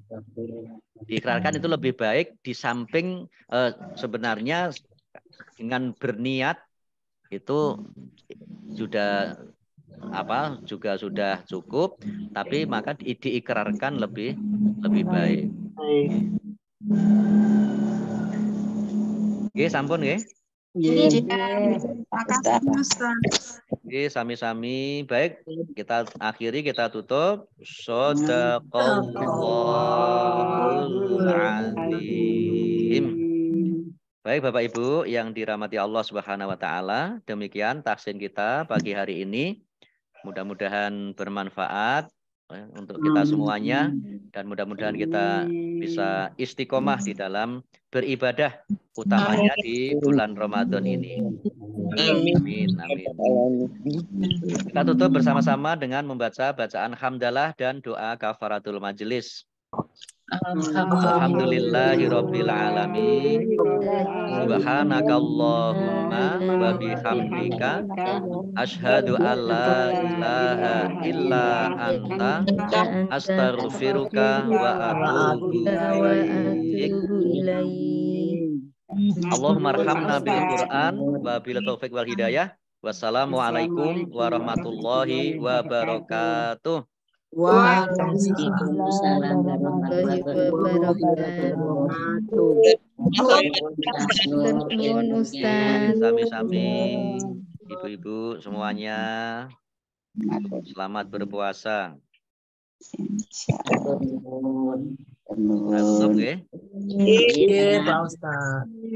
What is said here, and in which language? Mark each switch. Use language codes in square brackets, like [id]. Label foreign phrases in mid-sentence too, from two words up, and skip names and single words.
[id] Diikrarkan itu lebih baik di samping sebenarnya dengan berniat itu sudah juga sudah cukup, tapi maka diikrarkan lebih baik. Oke, [jv] sampun nggih. Oke, sami-sami. [id] Baik, kita akhiri, kita tutup. [ar] صدق الله العظيم. [id] Baik Bapak Ibu yang dirahmati Allah [ar] سبحانه وتعالى, [id] demikian tahsin kita pagi hari ini. Mudah-mudahan bermanfaat untuk kita semuanya dan mudah-mudahan kita bisa istiqomah di dalam beribadah, utamanya di bulan Ramadan ini. Amin, amin. Kita tutup bersama-sama dengan membaca bacaan hamdalah dan doa [ar] كفارة المجلس. الحمد لله رب العالمين. سبحانك اللهم وبحمدك أشهد أن لا إله إلا أنت أستغفرك وأتوب إليك. اللهم ارحمنا بالقرآن وبالتوفيق والهداية. والسلام عليكم ورحمة الله وبركاته. وعليكم السلام ورحمة الله وبركاته. [id] Sami-sami ibu-ibu semuanya selamat berpuasa. Tutup nggih. Iya, Pak Ustaz.